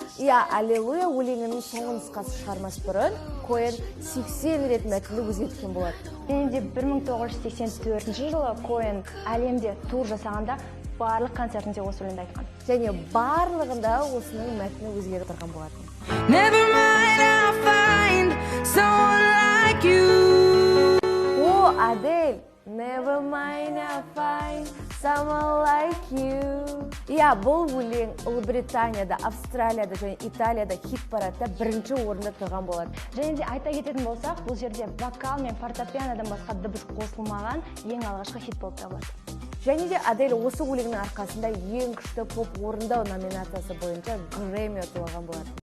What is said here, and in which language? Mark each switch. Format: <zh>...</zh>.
<kk>Hallelujah өлеңінің соңғы нұсқасы шығармас бұрын, Коэн 80 рет мәтінді өзгерткен болады. Және де 1984 жылы Коэн әлемде тур жасағанда барлық концертінде осы өлеңді айтқан. Және барлығында осының мәтіні өзгеріп тұрған болатын.</kk> <en>Never mind, I'll find someone like you. Адель, never mind, I'll find someone like you.</en> <kk>Бұл өлең Ұлыбританияда, Австралияда және Италияда хит-парадта бірінші орында тұрған болады. Және де айта кететін болсақ, бұл жерде вокал мен фортепианодан басқа дыбыс қосылмаған ең алғашқы хит болып табылады. Және де Адель осы өлеңнің арқасында ең күшті поп орындау номинациясы бойынша Грэмми ұтып алған болады.</kk>